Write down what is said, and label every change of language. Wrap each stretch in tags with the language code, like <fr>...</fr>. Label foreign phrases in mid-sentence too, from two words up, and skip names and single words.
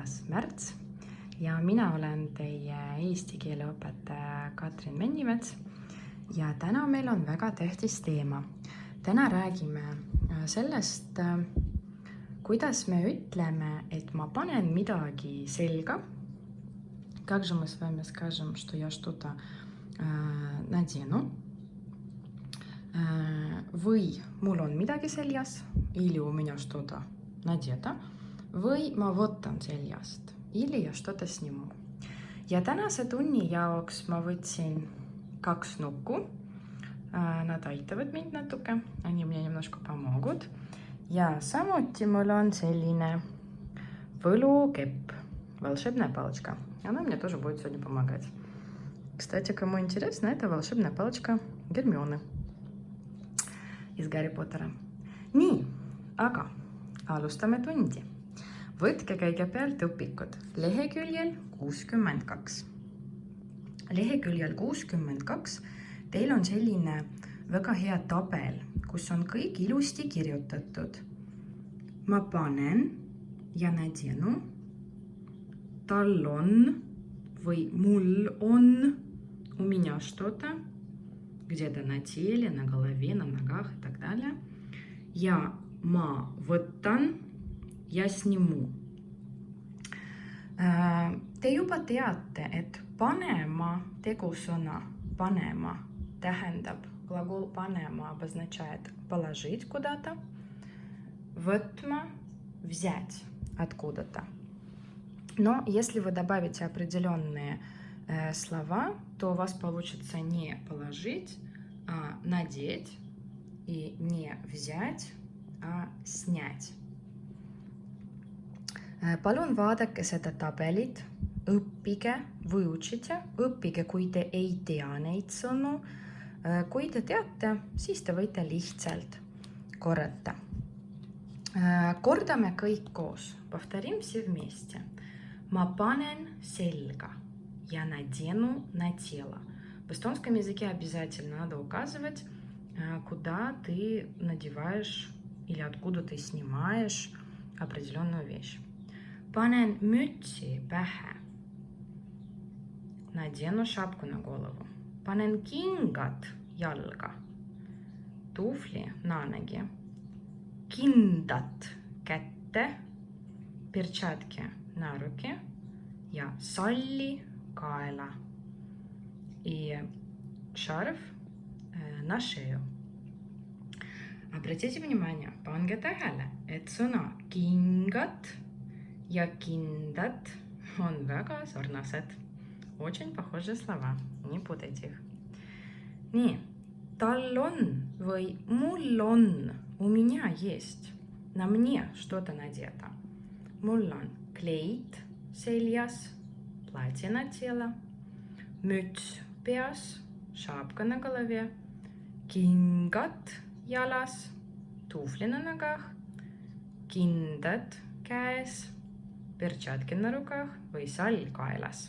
<et>märts ja mina olen teie eesti keele õpetaja Katrin Mennimets ja täna meil on väga tähtis teema. Täna räägime sellest, kuidas me ütleme, et ma panen midagi selga.</et> <ru>Как же мы с вами скажем, что я что-то надену?</ru> <et>Või mul on midagi seljas,</et> <ru>или у меня что-то надето,</ru> <et>või ma võtan seljast,</et> <ru>или я что-то сниму.</ru> <et>Ja tänase tunni jaoks ma võtsin 2 nukku. Nad aitavad mind natuke,</et> <ru>они мне немножко помогут.</ru> <et>Ja samuti mul on selline võlukepp,</et> <ru>волшебная палочка. Она мне тоже будет сегодня помогать. Кстати, кому интересно, это волшебная палочка Гермионы из Гарри Поttera.</ru> <et>Nii, aga alustame tundi. Võtke kõigepealt õpikud leheküljel 62. Leheküljel 62 teil on selline väga hea tabel, kus on kõik ilusti kirjutatud. Ma panen ja надену, tal on või mul on,</et> <ru>у меня что-то, где-то на теле, на голове, на ногах и так далее.</ru> <et>Ja ma võtan ja snimu. Te juba teate, et panema tegusõna panema tähendab,</et> <ru>глагол panema обозначает положить куда-то, võtma взять откуда-то. Но если вы добавите определенные слова, то у вас получится не положить, а надеть, и не взять, а снять.</ru> <et>Palun vaadake seda tabelit, õppige, õppige, kui te ei tea neid sõnu. Kui te teate, siis te võite lihtsalt korrata. Kordame kõik koos.</et> <ru>Повторим все вместе.</ru> <et>Ma panen selga</et> <ru>я надену на тело. В эстонском языке обязательно надо указывать, куда ты надеваешь или откуда ты снимаешь определенную вещь.</ru> <et>Panen mütsi pähe.</et> <ru>Надену шапку на голову.</ru> <et>Panen kingad jalga.</et> <ru>Туфли на ноги.</ru> <et>Kindad kätte.</et> <ru>Перчатки на руки.</ru> <et>Ja salli kaela.</et> <ru>И шарф на шею. Обратите внимание,</ru> <et>pange tähele, et sõna kingad ja kindad on väga sarnased.</et> <ru>Очень похожие слова, не путайте их.</ru> <et>Nii, tal on või mul on,</et> <ru>у меня есть, на мне что-то надето.</ru> <et>Mul on kleid seljas,</et> <ru>платье на тело,</ru> <et>müts peas,</et> <ru>шапка на голове,</ru> <et>kingad jalas,</et> <ru>туфли на ногах,</ru> <et>kindad käes,</et> <ru>перчатки на руках</ru> <et>või sall kaelas.</et>